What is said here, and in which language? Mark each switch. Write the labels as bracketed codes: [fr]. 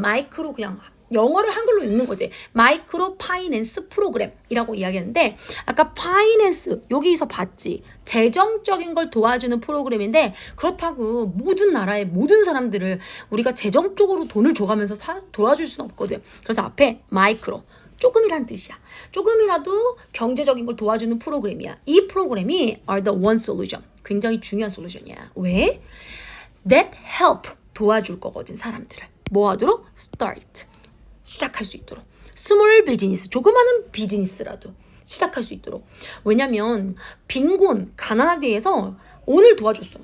[ko] 마이크로 그냥 영어를 한글로 읽는 거지. 마이크로 파이낸스 프로그램이라고 이야기하는데 아까 파이낸스 여기서 봤지. 재정적인 걸 도와주는 프로그램인데 그렇다고 모든 나라의 모든 사람들을 우리가 재정적으로 돈을 줘가면서 도와줄 수는 없거든. 그래서 앞에 마이크로 조금이란 뜻이야. 조금이라도 경제적인 걸 도와주는 프로그램이야. 이 프로그램이 [en] are the one solution. [ko] 굉장히 중요한 솔루션이야. 왜? [en] That help [ko] 도와줄 거거든 사람들을. 뭐 하도록? Start. 시작할 수 있도록. 스몰 비즈니스, 조그마한 비즈니스라도 시작할 수 있도록. 왜냐면 빈곤, 가난하게 해서 오늘 도와줬어.